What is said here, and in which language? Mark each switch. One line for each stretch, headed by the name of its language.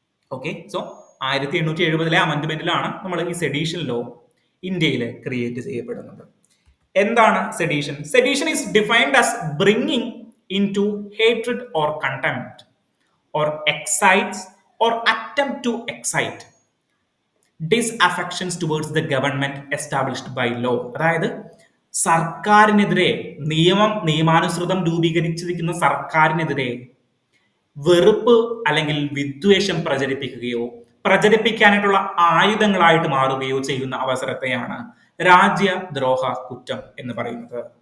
Malayalam: Okay, so 1870 അമെന്റ്മെന്റിലാണ് നമ്മൾ ഈ sedition law ഇന്ത്യയിൽ ക്രിയേറ്റ് ചെയ്യപ്പെടുന്നത്. എന്താണ് sedition?
English: Sedition is defined as bringing into hatred or contempt or excites or attempt to excite disaffections towards the government established by law.
Malayalam: അതായത് സർക്കാരിനെതിരെ നിയമാനുസൃതം രൂപീകരിച്ചിരിക്കുന്ന സർക്കാരിനെതിരെ വെറുപ്പ് അല്ലെങ്കിൽ വിദ്വേഷം പ്രചരിപ്പിക്കുകയോ പ്രചരിപ്പിക്കാനായിട്ടുള്ള ആയുധങ്ങളായിട്ട് മാറുകയോ ചെയ്യുന്ന അവസരത്തെയാണ് രാജ്യദ്രോഹ കുറ്റം എന്ന് പറയുന്നത്.